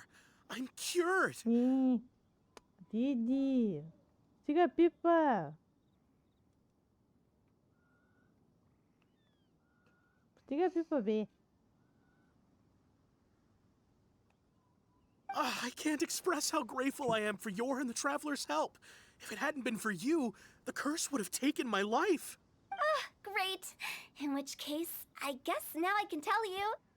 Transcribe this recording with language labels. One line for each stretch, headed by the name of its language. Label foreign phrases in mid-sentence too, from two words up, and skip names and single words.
English: I'm cured.
Bulgarian: Диди. Стига пипа. Стига пипа, бе.
English: I can't express how grateful I am for your and the traveler's help. If it hadn't been for you, the curse would have taken my life. Great. In which case, I guess now I can tell you.